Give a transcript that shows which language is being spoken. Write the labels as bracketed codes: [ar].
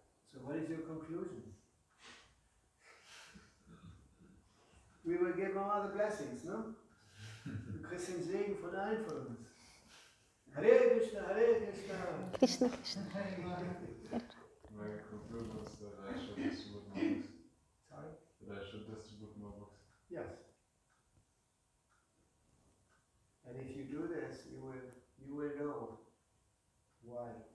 [en] So what is your conclusion? We will give all the blessings, no? [de] Du kriegst den Segen von allen von uns. [sa] Hare Krishna, Hare Krishna. Krishna, Krishna. [en] good was that I should distribute more books. Sorry? That I should distribute more books. Yes. And if you do this, you will know why.